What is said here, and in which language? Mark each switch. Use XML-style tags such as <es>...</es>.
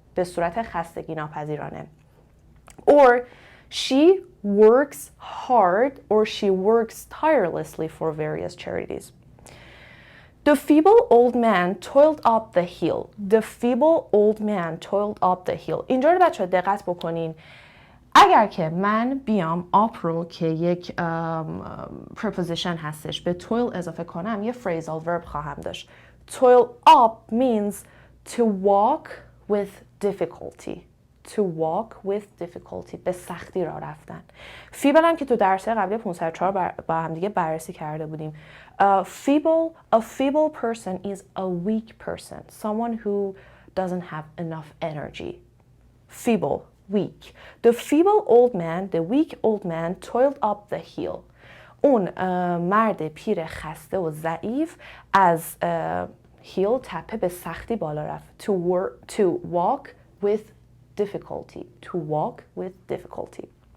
<fa>به صورت خستگی ناپذیرانه.</fa> <en>Or she works hard or she works tirelessly for various charities. The feeble old man toiled up the hill.</en> <fa>اینجا رو بچه ها دقت بکنین. اگر که من بیام up رو که یک preposition هستش به toil اضافه کنم یه phrasal verb خواهم داشت.</fa> <en>Toil up means to walk with difficulty. to walk with difficulty.</en> <fa>به سختی راه رفتن. feeble هم که تو درس قبلی 504 با هم دیگه بررسی کرده بودیم.</fa> <en>A feeble person is a weak person. Someone who doesn't have enough energy. Feeble, weak. The weak old man toiled up the hill.</en> <fa>اون مرد پیر خسته و ضعیف از hill تپه به سختی بالا رفت.</fa> <en>To walk with difficulty. To walk with difficulty.</en>